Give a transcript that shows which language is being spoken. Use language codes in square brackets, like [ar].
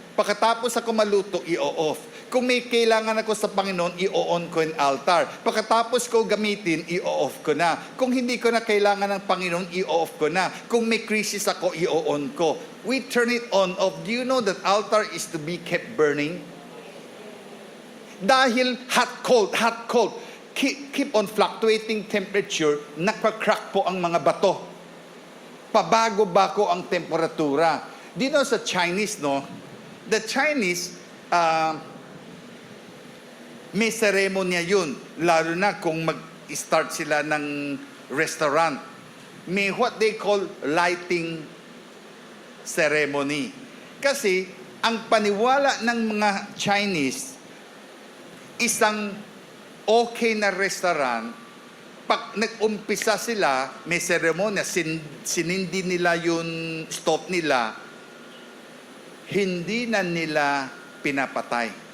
[tl] Pagkatapos ako maluto, i-off. Kung may kailangan ako sa Panginoon, i-on ko yung altar. Pagkatapos ko gamitin, i-off ko na. Kung hindi ko na kailangan ng Panginoon, i-off ko na. Kung may crisis ako, i-on ko. [en] We turn it on off. Do you know that altar is to be kept burning? [tl] Dahil hot, cold. [en] Keep on fluctuating temperature, [tl] nakaka-crack po ang mga bato. Pabago-bago ang temperatura. [en] Do you know [tl] sa Chinese, no? The Chinese, may seremonya yun. Lalo na kung mag-start sila ng restaurant. [en] May what they call lighting ceremony. [tl] Kasi, ang paniwala ng mga Chinese, isang okay na restaurant, pag nag-umpisa sila, may seremonya, sinindi nila yung stove nila, hindi na nila pinapatay.